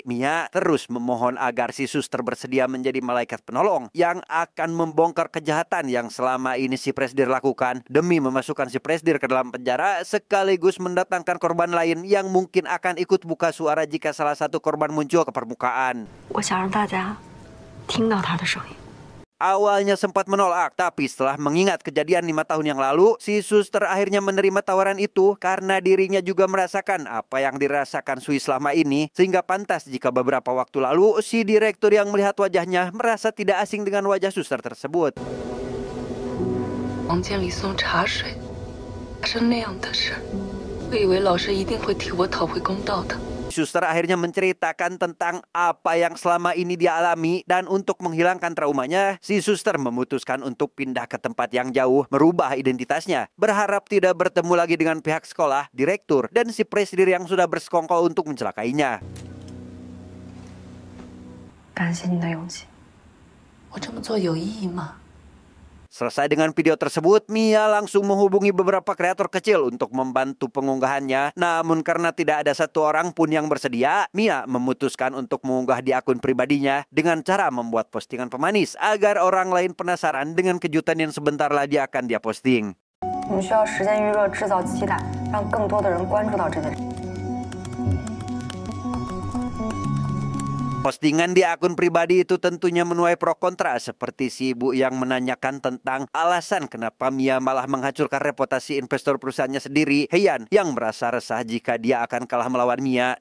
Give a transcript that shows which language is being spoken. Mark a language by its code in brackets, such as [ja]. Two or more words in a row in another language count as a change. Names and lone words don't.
[id] Mia terus memohon agar si suster bersedia menjadi malaikat penolong yang akan membongkar kejahatan yang selama ini si Presdir lakukan demi memasukkan si Presdir ke dalam penjara sekaligus mendatangkan korban lain yang mungkin akan ikut buka suara jika salah satu korban muncul ke permukaan. [zh] 我想让大家听到他的声音。 [id] Awalnya sempat menolak, tapi setelah mengingat kejadian 5 tahun yang lalu, si suster akhirnya menerima tawaran itu karena dirinya juga merasakan apa yang dirasakan Sui selama ini. Sehingga pantas jika beberapa waktu lalu, si direktur yang melihat wajahnya merasa tidak asing dengan wajah suster tersebut. [zh] 房间里送茶水，发生那样的事，我以为老师一定会替我讨回公道的。 [id] Suster akhirnya menceritakan tentang apa yang selama ini dia alami dan untuk menghilangkan traumanya, si suster memutuskan untuk pindah ke tempat yang jauh, merubah identitasnya, berharap tidak bertemu lagi dengan pihak sekolah, direktur, dan si Presdir yang sudah bersekongkol untuk mencelakainya. [zh] 感谢你的勇气，我这么做有意义吗？ [id] Selesai dengan video tersebut, Mia langsung menghubungi beberapa kreator kecil untuk membantu pengunggahannya. Namun karena tidak ada satu orang pun yang bersedia, Mia memutuskan untuk mengunggah di akun pribadinya dengan cara membuat postingan pemanis agar orang lain penasaran dengan kejutan yang sebentar lagi akan dia posting. [zh] 我们需要时间预热，制造期待，让更多的人关注到这件事。 [id] Postingan di akun pribadi itu tentunya menuai pro kontra seperti si ibu yang menanyakan tentang alasan kenapa Mia malah menghancurkan reputasi investor perusahaannya sendiri, Heian, yang merasa resah jika dia akan kalah melawan Mia.